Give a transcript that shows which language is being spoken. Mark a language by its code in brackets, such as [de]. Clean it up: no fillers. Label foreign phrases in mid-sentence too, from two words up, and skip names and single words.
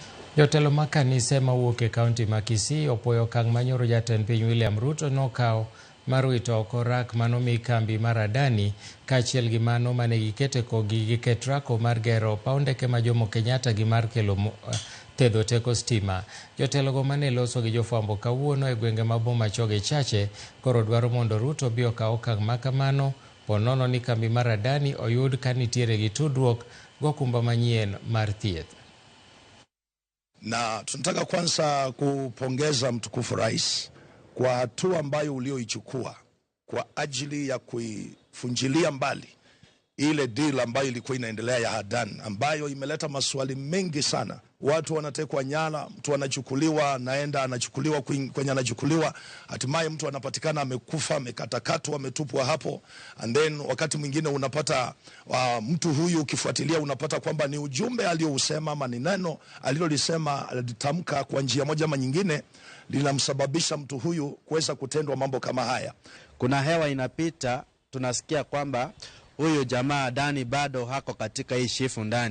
[luo] Jotelo ma kanise mawuok e kaunti ma Kisii opwoyo okang' manyoro jatend piny William Ruto nokawo mar wito oko rak manomi kambi mar Adani, kaachiel gi mano mane gikete kogi giket rako mar gero paw ndeke ma Jomo Kenyatta gi mar kelo thedho teko stima. Jotelogo mane loso gi jofwambo kawuono e gwenge ma Bomacho gi Chache koro dwaro mondo Ruto bi okaw okang' ma kamano ponono ni kambi mar Adani oyud ka nitiere gi tudruok gokumba manyien mar thieth. [sw] Na tunataka kwanza kupongeza mtukufu rais kwa hatua ambayo ulioichukua kwa ajili ya kuifunjilia mbali ile deal ambayo ilikuwa inaendelea ya Adani, ambayo imeleta maswali mengi sana. Watu wanatekwa nyara, mtu anachukuliwa, naenda anachukuliwa kwenye anachukuliwa, hatimaye mtu anapatikana amekufa, amekatakatwa, ametupwa hapo. And then wakati mwingine unapata mtu huyu ukifuatilia unapata kwamba ni ujumbe aliousema ama ni neno alilolisema alitamka kwa njia moja ama nyingine linamsababisha mtu huyu kuweza kutendwa mambo kama haya. Kuna hewa inapita, tunasikia kwamba huyu jamaa Adani bado hako katika hii shifu ndani.